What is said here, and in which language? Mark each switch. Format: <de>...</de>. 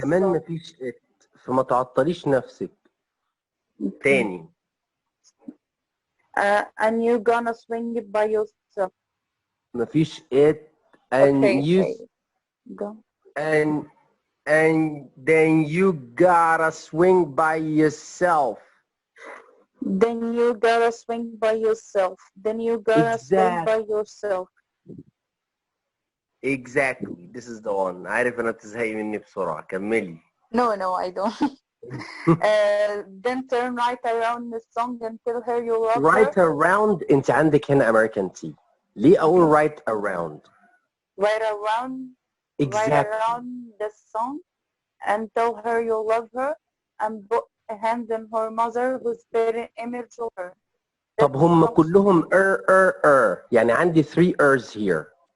<ar>كمان مفيش it فما تعطليش نفسك. تاني.</ar> <en>And you're gonna swing it by yourself.</en> <ar>مفيش</ar> <en>it and okay, you okay. Go. and then you gotta swing by yourself. Then you gotta swing by yourself. Then you gotta swing by yourself. Exactly. This is the one.</en> <ar>عارف أنا بتزهقي مني بسرعة. كملي.</ar> <en>No, I don't. Then turn right around the song and tell her you love her. Right around.</en> <ar>أنت عندك هنا American T. ليه أقول</ar> <en>right around? Right around. Exactly. Right around the song and tell her you love her and put a hand on her mother who's very image of her.</en> <ar>طب هم كلهم يعني عندي 3 ers here.</ar>